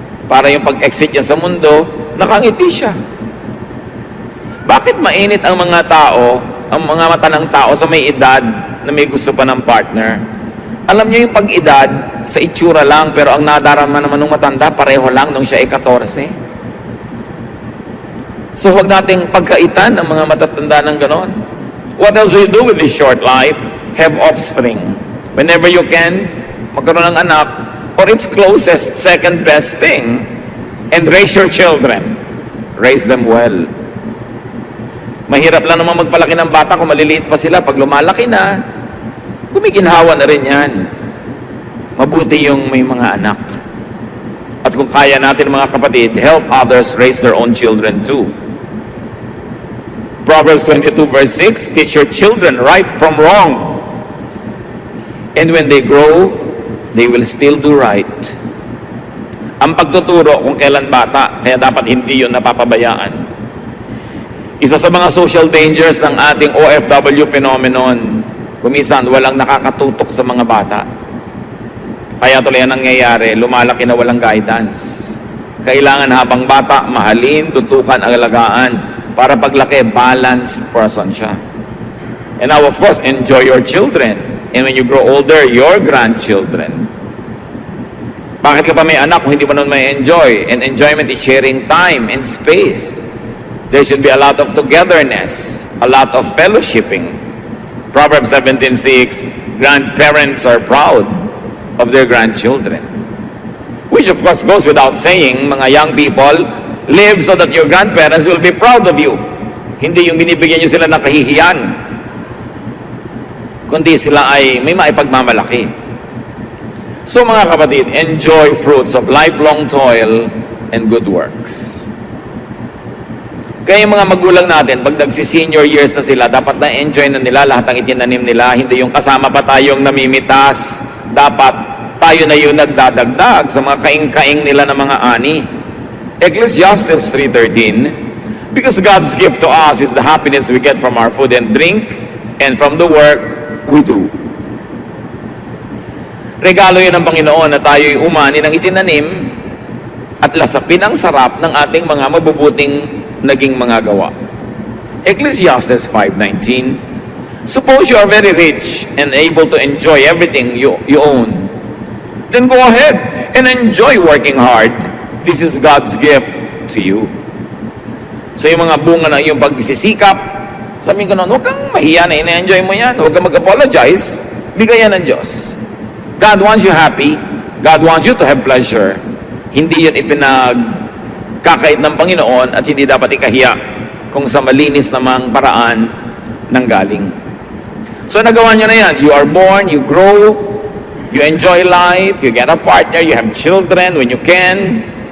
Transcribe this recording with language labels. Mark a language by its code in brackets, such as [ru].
[tl] Para yung pag-exit niya sa mundo, nakangiti siya. Bakit mainit ang mga tao, ang mga mata ng tao sa may edad na may gusto pa ng partner? Alam niyo yung pag-edad, sa itsura lang, pero ang nadarama naman ng matanda, pareho lang nung siya ay 14. So huwag nating pagkaitan ng mga matatanda ng ganon. [en] What else do you do with this short life? Have offspring. Whenever you can, [tl] magkaroon ng anak, [en] or its closest, second best thing, and raise your children. Raise them well. [tl] Mahirap lang naman magpalaki ng bata kung maliliit pa sila. Pag lumalaki na, gumiginhawa na rin yan. Mabuti yung may mga anak. At kung kaya natin mga kapatid, [en] help others raise their own children too. Proverbs 22 verse 6, teach your children right from wrong. And when they grow, they will still do right. [tl] Ang pagtuturo kung kailan bata, kaya dapat hindi yun napapabayaan. Isa sa mga social dangers ng ating OFW phenomenon, kumisan walang nakakatutok sa mga bata. Kaya tuloy ang nangyayari, lumalaki na walang guidance. Kailangan habang bata, mahalin, tutukan, alagaan, para paglaki, balanced person siya. [en] And now, of course, enjoy your children. And when you grow older, your grandchildren. [tl] Bakit ka pa may anak kung hindi mo nun may enjoy? [en] And enjoyment is sharing time and space. There should be a lot of togetherness, a lot of fellowshipping. Proverbs 17:6, grandparents are proud of their grandchildren. Which of course goes without saying, mga young people, live so that your grandparents will be proud of you. [tl] Hindi yung binibigyan nyo sila ng kahihiyan, kundi sila ay may maipagmamalaki. [en] So mga kapatid, enjoy fruits of lifelong toil and good works. [tl] Kaya yung mga magulang natin, pag nagsi-senior years na sila, dapat na-enjoy na nila lahat ng itinanim nila. Hindi yung kasama pa tayong namimitas. Dapat tayo na yung nagdadagdag sa mga kaing-kaing nila ng mga ani. [en] Ecclesiastes 3:13, because God's gift to us is the happiness we get from our food and drink and from the work we do. [tl] Regalo yun ng Panginoon na tayo'y umani ng itinanim at lasapin ang sarap ng ating mga mabubuting naging mga gawa. [en] Ecclesiastes 5:19, suppose you are very rich and able to enjoy everything you own. Then go ahead and enjoy working hard. This is God's gift to you. [tl] So yung mga bunga ng iyong pagsisikap, sabihin ko noon, huwag kang mahiya na ina-enjoy mo yan. Huwag kang mag-apologize. Bigayan ng Diyos. [en] God wants you happy. God wants you to have pleasure. [tl] Hindi yun ipinagkakait ng Panginoon at hindi dapat ikahiya kung sa malinis namang paraan ng galing. So nagawa niyo na yan. [en] You are born, you grow, you enjoy life, you get a partner, you have children when you can.